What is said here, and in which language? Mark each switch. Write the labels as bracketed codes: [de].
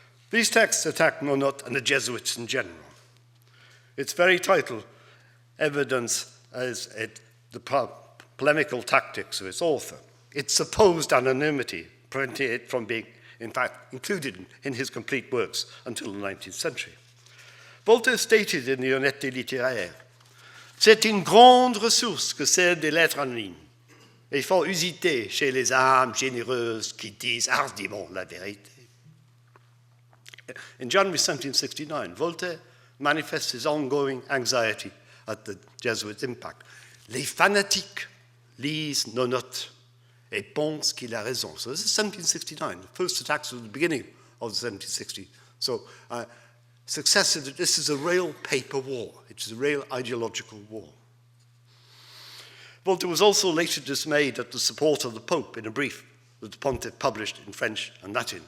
[en] These texts attack Nonotte and the Jesuits in general. Its very title evidence as the polemical tactics of its author. Its supposed anonymity prevented it from being, in fact, included in his complete works until the 19th century. Voltaire stated in the [fr] Honnêteté littéraire, c'est une grande ressource que celle des lettres anonymes. Il faut usiter chez les âmes généreuses qui disent hardiment la vérité. [en] In January 1769, Voltaire manifests his ongoing anxiety at the Jesuits' impact. [fr] Les fanatiques lisent Nonotte et pensent qu'il a raison. [en] So this is 1769. The first attacks were at the beginning of the 1760s. So this is a real paper war. It's a real ideological war. Voltaire was also later dismayed at the support of the Pope in a brief that the Pontiff published in French and Latin.